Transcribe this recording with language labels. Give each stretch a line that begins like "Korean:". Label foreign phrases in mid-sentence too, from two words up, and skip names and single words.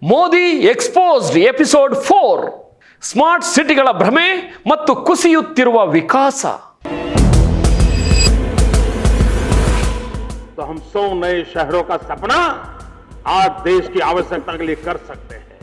Kannada: ಮೋದಿ ಎಕ್ಸ್ಪೋಸ್ಡ್ ಎಪಿಸೋಡ್ 4 ಸ್ಮಾರ್ಟ್ ಸಿಟಿಗಳ ಭ್ರಮೆ ಮತ್ತು ಕುಸಿಯುತ್ತಿರುವ ವಿಕಾಸ.
Hindi: तो हम 100 नए शहरों का सपना आज देश की आवश्यकता के लिए कर सकते हैं.